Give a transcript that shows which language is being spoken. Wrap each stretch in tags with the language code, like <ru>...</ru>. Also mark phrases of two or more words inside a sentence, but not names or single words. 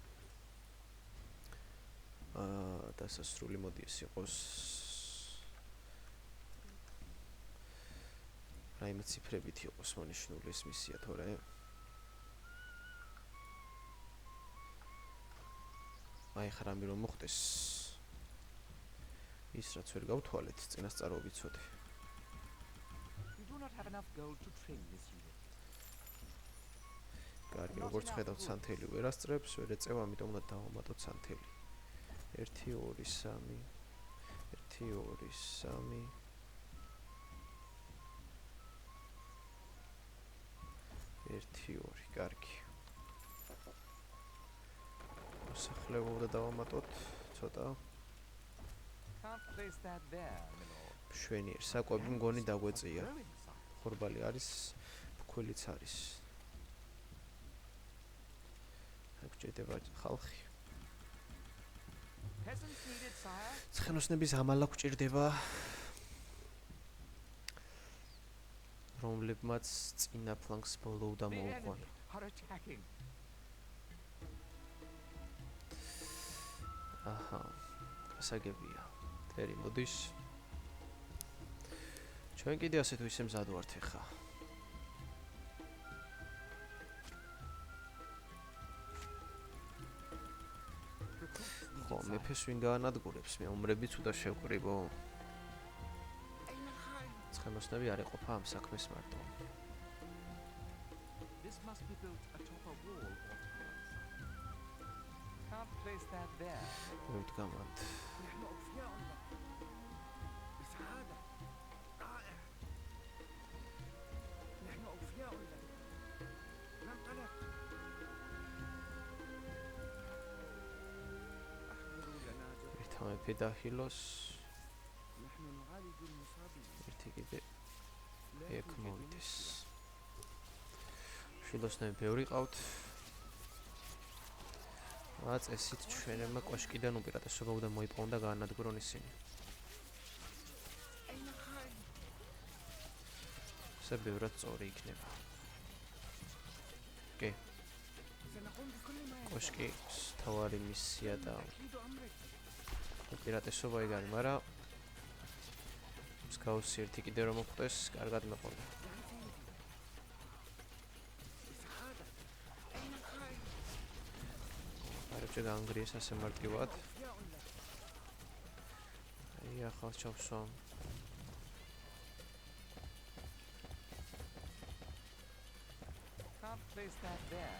<ka>დასასრული მოდი ეს იყოს რაიმე ციფრებით იყოს მონიშნული ეს მისია თორე აი ხრამი რომ მოხდეს ის რაც ვერ გავთვალეთ წინასწარ ვიცოდი</ka> <en>We do not have enough gold to train this unit.</en> <ka>კარგი როგორც ხედავთ სანთელი ვერ ასწრებს ვერ ეწევა ამიტომ უნდა დავამატოთ სანთელი 1 2 3 1 2 3 1 2 კარგი მოსახლეობა უნდა დავამატოთ ცოტა</ka> <en>Can't place that there, my lord.</en> <ka>შვენიერ საკვები მგონი დაგვეწია</ka> <en>Growing size.</en> <ka>ხორბალი არის ფქვილიც არის აქ ჭირდება ხალხი</ka> <en>Peasants needed, sire.</en> <ka>ცხენოსნების ამალა გვჭირდება რომლებმაც წინა ფლანგს ბოლო და</ka> <en>The</en> <ka>მოუყვან</ka> <en>enemy are attacking.</en> <ka>აჰა გასაგებია ტერი მოდის ჩვენ კიდე ასე თუ ისე მზად ვართ ახლა</ka> <en>Recruits needed,</en> <ka>ხო</ka> <en>sire.</en> <ka>მეფეს ვინ გაანადგურებს მეომრებიც უნდა შევკრიბო</ka> <ar>أين الخائن؟</ar> <ka>ცხენოსნები არ ეყოფა ამ საქმეს მარტო</ka> <en>This must be built atop a wall or tower, sire. Can't place that there.</en> <ka>მევდგამად</ka> <ar>نحن أوفياء لك بسعادة رائع نحن أوفياء لك ننطلق أحضروا لنا جرحى</ar> <ka>ერთა მეფე დაჰილოს</ka> <ar>نحن نعالج المصابين</ar> <ka>ერთი კიდე</ka> <ar>لا</ar> <ka>ეგ</ka> <ar>توجد</ar> <ka>მოვიდეს</ka> <ar>مشكلة.</ar> <ka>შილოსნები ბევრი ყავთ წესით ჩვენებმა კოშკიდან უპირატესობა უნდა მოიპოვონ და გაანადგურონ ისინი</ka> <ar>أين الخائن؟</ar> <ka>ესე ბევრად სწორი იქნება კი</ka> <ar>سنقوم بكل ما يلزم</ar> <ka>კოშკის თავარი მისია და</ka> <ar>تأكيد أمرك</ar> <ka>უპირატესობა ეგ არის მაგრამ მსგავსი ერთი კიდე რომ მოხდეს კარგად მეყოლა</ka> <ar>نعم سيدي بسعادة أين الخائن؟</ar> <ka>არებჭე გაანგრიეს ასე მარტივად</ka> <ar>أوفياء لك</ar> <ka>აი ახალ ჩავსვამ</ka> <en>Can't place that there.</en>